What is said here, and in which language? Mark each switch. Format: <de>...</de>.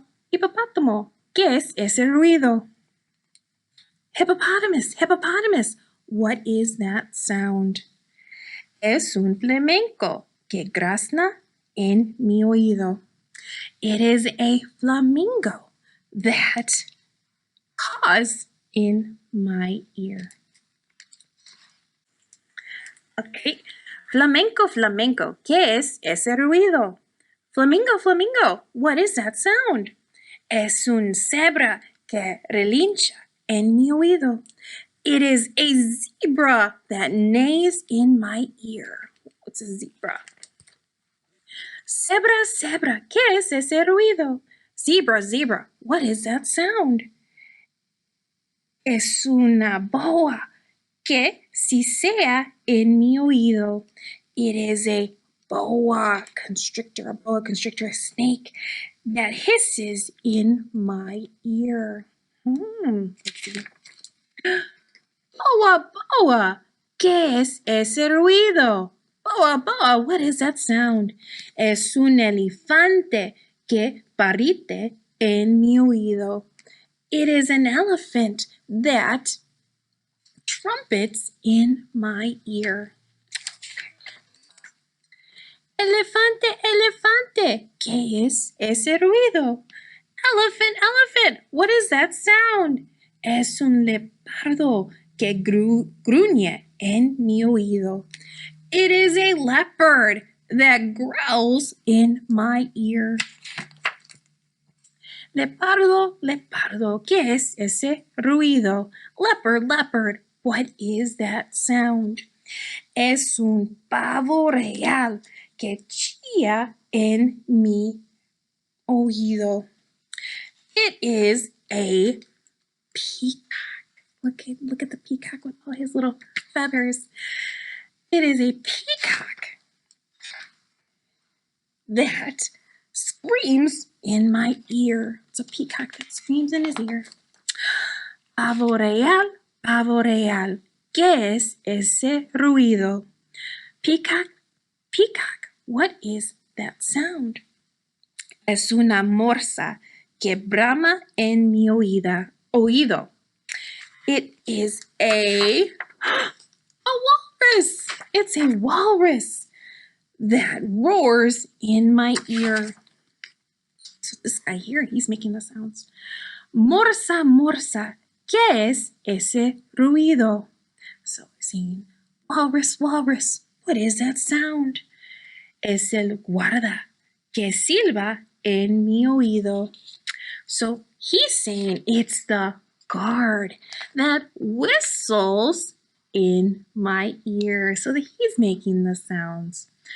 <es>Hipopótamo, ¿qué es ese ruido?</es> <en>Hippopotamus, what is that sound?</en> <es>Es un flamenco que grazna en mi oído.</es> <en>It is a flamingo that caws in my ear.</en> <es>Okay, flamenco, ¿qué es ese ruido?</es> <en>Flamingo, what is that sound?</en> <es>Es un zebra que relincha en mi oído.</es> <en>It is a zebra that neighs in my ear. What's a zebra?</en> <es>Zebra, ¿qué es ese ruido?</es> <en>Zebra, what is that sound?</en> <es>Es una boa que sisea en mi oído.</es> <en>It is a boa constrictor, a snake that hisses in my ear. Let's see.</en> <es>Boa, ¿qué es ese ruido?</es> <en>Boa, what is that sound?</en> <es>Es un elefante que barrite en mi oído.</es> <en>It is an elephant that trumpets in my ear.</en> <es>Elefante, elefante, ¿qué es ese ruido?</es> <en>Elephant, elephant, what is that sound?</en> <es>Es un leopardo que gruñe en mi oído.</es> <en>It is a leopard that growls in my ear.</en> <es>Leopardo, leopardo, ¿qué es ese ruido?</es> <en>Leopard, leopard, what is that sound?</en> <es>Es un pavo real que chilla en mi oído.</es> <en>It is a peacock. Look at the peacock with all his little feathers. It is a peacock that screams in my ear. It's a peacock that screams in his ear.</en> <es>Pavo real, ¿qué es ese ruido?</es> <en>Peacock, peacock, what is that sound?</en> <es>Es una morsa que brama en mi oído.</es> <en>It is a walrus. It's a walrus that roars in my ear. So this guy here, he's making the sounds.</en> <es>Morsa, morsa, ¿qué es ese ruido?</es> <en>So we're saying, walrus, walrus, what is that sound?</en> <es>Es el guarda que silba en mi oído.</es> <en>So he's saying it's the guard that whistles in my ear. So that he's making the sounds.</en>